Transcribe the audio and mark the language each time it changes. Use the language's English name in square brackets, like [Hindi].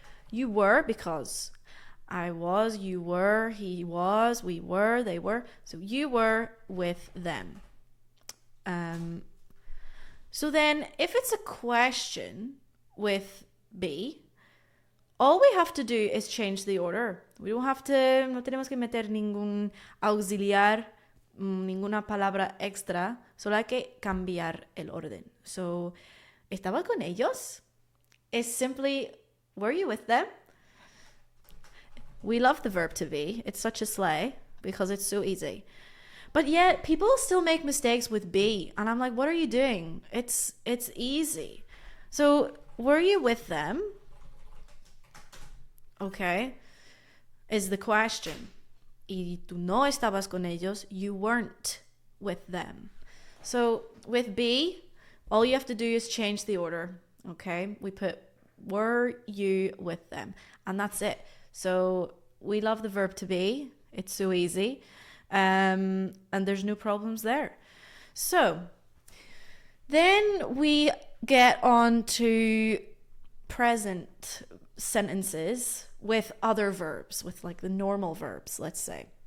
[English] You were because I was, you were, he was, we were, they were. So you were with them. So then if it's a question with be, all we have to do is change the order. We don't have to, [Spanish] no tenemos que meter ningún auxiliar, ninguna palabra extra, solo hay que cambiar el orden. [English] So, [Spanish] ¿estaba con ellos? [English] Is simply, were you with them? We love the verb to be. It's such a slay because it's so easy. But yet, people still make mistakes with be. And I'm like, what are you doing? It's easy. So, were you with them? Okay. Is the question. [Spanish] Y tú no estabas con ellos. [English] You weren't with them. So, with be, all you have to do is change the order. Okay. We put, were you with them? And that's it. So, we love the verb to be. It's so easy. And there's no problems there. So then we get on to present sentences with other verbs, with like the normal verbs, let's say.